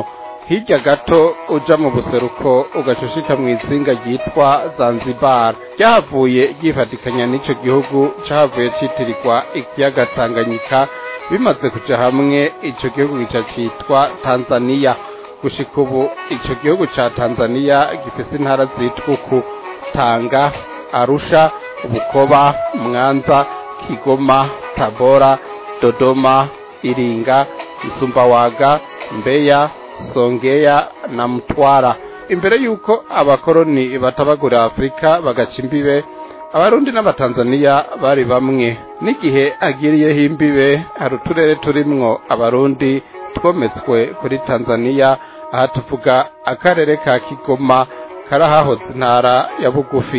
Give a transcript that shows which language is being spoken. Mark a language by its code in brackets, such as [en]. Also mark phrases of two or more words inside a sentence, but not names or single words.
[rn] Hirya gato uja mu buseruko ugacushika mw'izinga ryitwa Zanzibar. Ryahavuye ryifatikanya n'ico gihugu, cahavuye citirirwa ikiyaga Tanganyika. Bimaze kuja hamwe ico gihugu gica citwa Tanzania. Gushika ubu ico gihugu ca Tanzania gifise intara zitwa uku: Tanga, Arusha, Bukoba, Mwanza, Kigoma, Tabora, Dodoma, Iringa, Msumbawaga, Mbeya, Songea na Mtwara. Imbere yuko abakoroni batabagura Afrika bagaca imbibe, Abarundi n'Abatanzania bari bamwe. N'igihe agiriyeho imbibe, hari uturere turimwo Abarundi twometswe kuri Tanzania. Aha tuvuga akarere ka Kigoma karahahoze intara ya bugufi.